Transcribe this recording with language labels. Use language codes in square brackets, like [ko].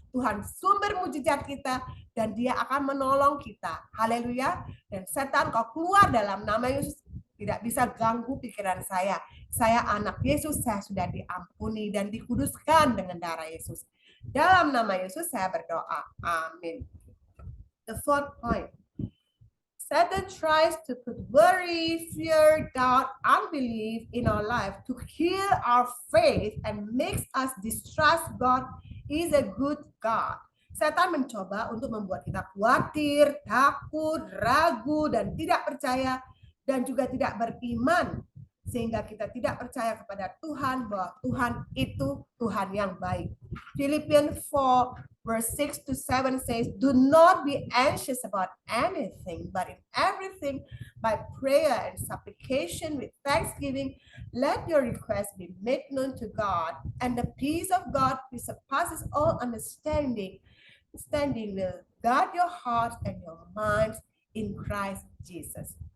[id] Tuhan sumber mujizat kita. Dan dia akan menolong kita. Haleluya. Dan setan kau keluar dalam nama Yesus. Tidak bisa ganggu pikiran saya. Saya anak Yesus. Saya sudah diampuni dan dikuduskan dengan darah Yesus. Dalam nama Yesus saya berdoa. [en] Amin. The fourth point. Satan tries to put worry, fear, doubt, unbelief in our life to kill our faith and makes us distrust God is a good God. [id] Setan mencoba untuk membuat kita khawatir, takut, ragu, dan tidak percaya, dan juga tidak beriman. Sehingga kita tidak percaya kepada Tuhan bahwa Tuhan itu Tuhan yang baik. [en] Philippians 4 verse 6 to 7 says, do not be anxious about anything, but in everything by prayer and supplication with thanksgiving, let your requests be made known to God, and the peace of God which surpasses all understanding will guard your hearts and your minds in Christ Jesus.